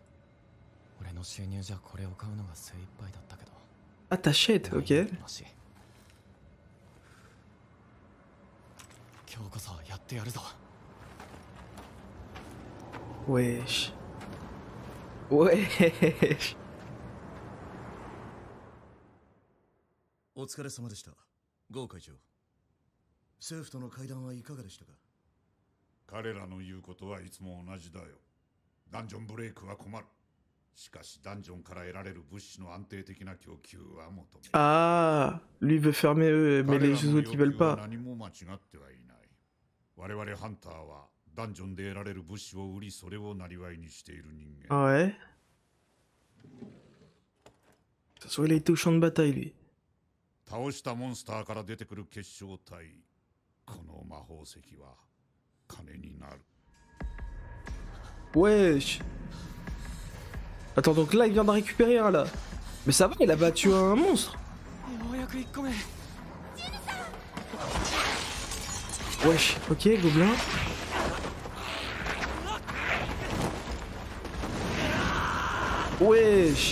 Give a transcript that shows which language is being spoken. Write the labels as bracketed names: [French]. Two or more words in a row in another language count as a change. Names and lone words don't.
[French] Ah, t'achètes, ok. Wesh. Wesh. [Japanese] お疲れ様でした。ゴー会長。政府との会談はいかがでしたか。彼らの言うことはいつも同じだよ。ダンジョンブレイクは困る。しかしダンジョンから得られる物資の安定的な供給は求める。 [French] Ah, lui veut fermer eux, mais les autres ils veulent pas. [Japanese] 何も間違ってはいない。我々ハンターはダンジョンで得られる物資を売り、それを生りにしている人間。 [French] Ah ouais. Ça soit il a été au champ de bataille lui. [Japanese] 倒したモンスターから出てくる結晶体、この魔法石は金になる。 [French] Wesh. Attends, donc là il vient d'en récupérer un là. Mais ça va, il a battu un monstre. Wesh, ok, gobelin. Wesh.